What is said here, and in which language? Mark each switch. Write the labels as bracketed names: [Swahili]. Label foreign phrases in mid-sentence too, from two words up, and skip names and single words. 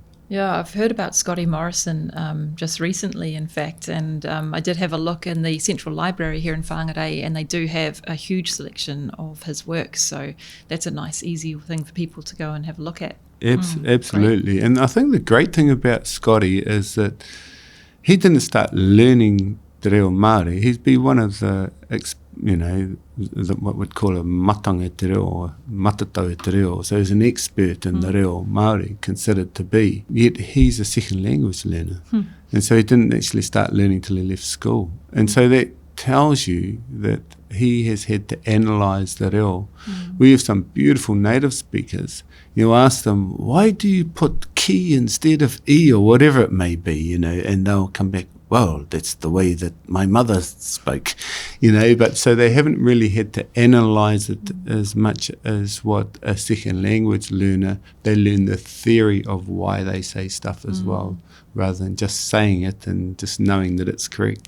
[English] Yeah, I've heard about Scotty Morrison just recently, in fact, and I did have a look in the Central Library here in Whangarei, and they do have a huge selection of his work, so that's a nice, easy thing for people to go and have a look at. Absolutely. Great. And I think the great thing about Scotty is that he didn't start learning [Māori] te reo Māori. [English] He's been one of the, what we'd call a [Māori] matanga te reo, [English] or [Māori] matatau te reo. [English] So he's an expert in the [Māori] reo Māori, [English] considered to be. Yet he's a second language learner. And so he didn't actually start learning till he left school. And so that tells you that he has had to analyse the reo. We have some beautiful native speakers. You ask them, why do you put ki instead of e, or whatever it may be, and they'll come back, well, that's the way that my mother spoke, but so they haven't really had to analyse it as much as what a second language learner, they learn the theory of why they say stuff as well, rather than just saying it and just knowing that it's correct.